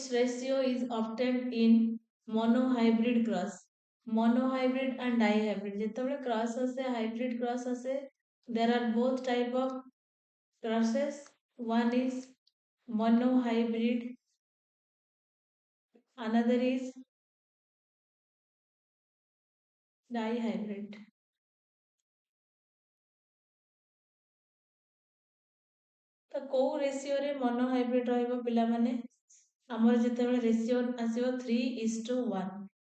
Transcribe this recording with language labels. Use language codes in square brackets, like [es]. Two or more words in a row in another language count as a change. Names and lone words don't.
[en] ratio is obtained in monohybrid cross monohybrid and dihybrid ଯେତେବେଳେ cross ଆସେ hybrid cross ଆସେ there are both type of crosses one is monohybrid another is dihybrid [or] ତ କୋଉ ରେସିଓ ରେ monohybrid ରହିବ ପିଲାମାନେ ଆମର ଯେତେବେଳେ ରେସିଓ ଆସିବ 3:1